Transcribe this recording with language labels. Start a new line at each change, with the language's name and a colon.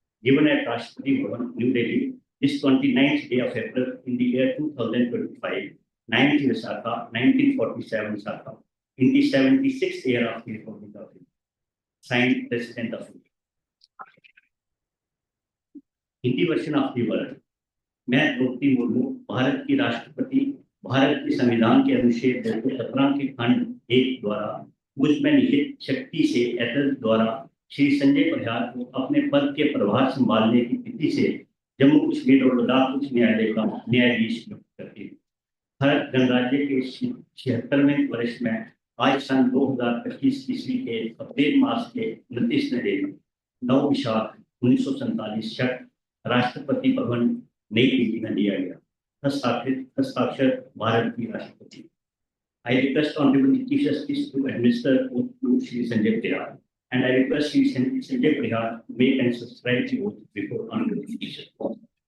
English: Given at Rashtrapati Bhavan, New Delhi, this 29th day of April in the year 2025, 9th Visakha, 1947 Visakha, in the 76th year of the Republic of India. Signed, President of India. Hindi version of the word.
Hindi: मैं द्रौपदी मुर्मू भारत की राष्ट्रपति, भारत के संविधान के अनुच्छेद 217 के खंड 1 द्वारा मुझ में निहित शक्ति से एतद द्वारा श्री संजय परिहार को अपने पद के प्रभार संभालने की तिथि से जम्मू कश्मीर और लद्दाख उच्च न्यायालय का न्यायाधीश नियुक्त करती हूँ। भारत गणराज्य के 76वें वर्ष में आज सन 2025 ईस्वी के अप्रैल मास के 29वें दिन 9 विशाख 1947 शक राष्ट्रपति भवन नई दिल्ली में दिया गया। हस्ताक्षर भारत की राष्ट्रपति।
English: I request Honorable Chief Justice to administer oath to Shri Sanjay Parihar, and I request Shri Sanjay Parihar to make and subscribe the oath before Honorable Chief Justice.